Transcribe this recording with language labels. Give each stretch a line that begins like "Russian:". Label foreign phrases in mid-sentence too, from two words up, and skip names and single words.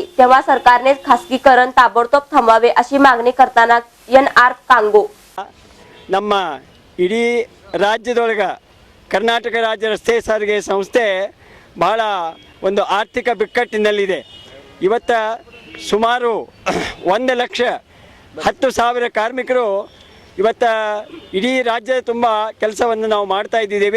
Marathi: तेव्हा सरकारने खासगीकरण ताबडतोब थांबवावे अशी मागणी करताना NR कांगो
Kannada: ನಮ್ಮ ಇಡೀ ರಾಜ್ಯದೊಳಗ ಕರ್ನಾಟಕ ರಾಜ್ಯ ರಸ್ತೆ ಸಾರಿಗೆ ಸಂಸ್ಥೆ ಬಹಳ ಒಂದು ಆರ್ಥಿಕ ಬಿಕ್ಕಟ್ಟಿನಲ್ಲಿದೆ। ಇವತ್ತು ಸುಮಾರು 1,10,000 ಕಾರ್ಮಿಕರು ಇವತ್ತು ಇಡೀ ರಾಜ್ಯದ ತುಂಬ ಕೆಲಸವನ್ನು ನಾವು ಮಾಡ್ತಾ ಇದ್ದೀವಿ।